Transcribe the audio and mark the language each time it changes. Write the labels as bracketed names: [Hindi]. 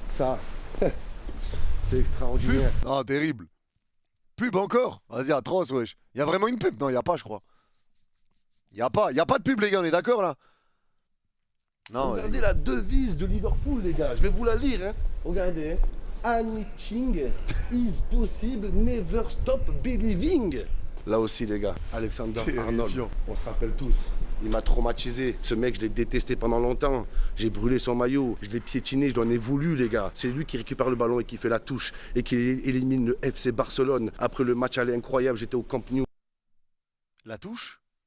[French] Ça, c'est extraordinaire. Pub. Ah, terrible. Pub encore? Vas-y, atroce, wesh. Il y a vraiment une pub? Non, il n'y a pas, je crois. Il n'y a pas de pub, les gars, on est d'accord, là? Non, regardez la devise de Liverpool, les gars. Je vais vous la lire, hein. Regardez, hein. [English] Anything is possible, never stop believing. [French] Là aussi, les gars, Alexander Arnold, on se rappelle tous. Il m'a traumatisé. Ce mec, je l'ai détesté pendant longtemps. J'ai brûlé son maillot, je l'ai piétiné, je lui en ai voulu, les gars. C'est lui qui récupère le ballon et qui fait la touche et qui élimine le FC Barcelone. Après le match aller incroyable, j'étais au Camp Nou. La touche?